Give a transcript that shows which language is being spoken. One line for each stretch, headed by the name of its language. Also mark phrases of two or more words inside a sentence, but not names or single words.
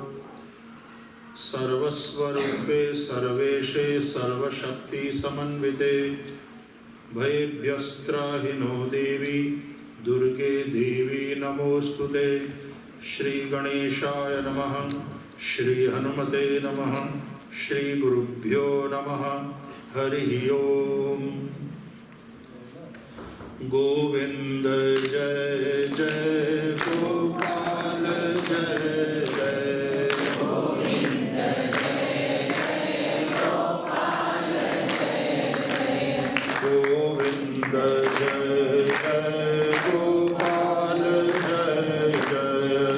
Sanskrit: सर्वस्वरूपे सर्वेशे सर्वशक्तिसमन्विते भयेभ्यस्त्राहि नो देवी दुर्गे देवी नमोऽस्तुते। श्रीगणेशाय नमः। श्रीहनुमते नमः। श्रीगुरुभ्यो नमः। हरिः ओम्।
Hindi: गोविंद जय जय गोपाल जय जय। गोविंद जय जय गोपाल जय जय। गोविंद जय जय गोपाल जय जय।